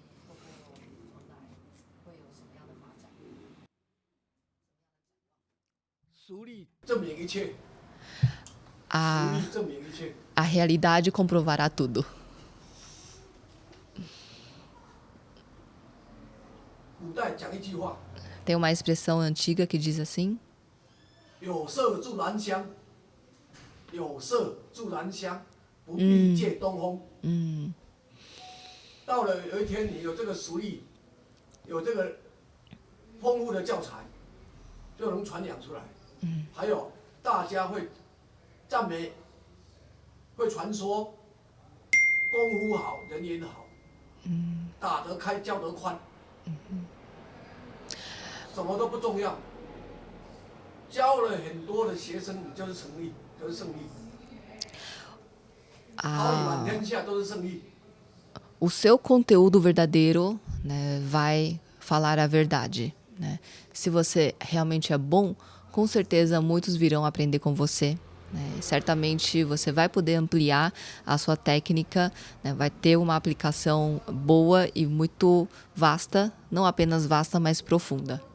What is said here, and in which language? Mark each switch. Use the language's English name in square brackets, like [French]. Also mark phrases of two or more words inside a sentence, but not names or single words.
[Portuguese] A realidade comprovará tudo. Tem uma expressão antiga que diz assim: [Chinese] 有色助兰香，有色助兰香，不必借东风。到了有一天，你有这个实力，有这个丰富的教材，就能传扬出来。还有大家会赞美，会传说，功夫好，人缘好，打得开，教得宽，什么都不重要。教了很多的学生，你就是胜利，就是胜利。桃李满天下都是胜利。 [Portuguese] O seu conteúdo verdadeiro, né, vai falar a verdade, né? Se você realmente é bom, com certeza muitos virão aprender com você, né? Certamente você vai poder ampliar a sua técnica, né? Vai ter uma aplicação boa e muito vasta, não apenas vasta, mas profunda.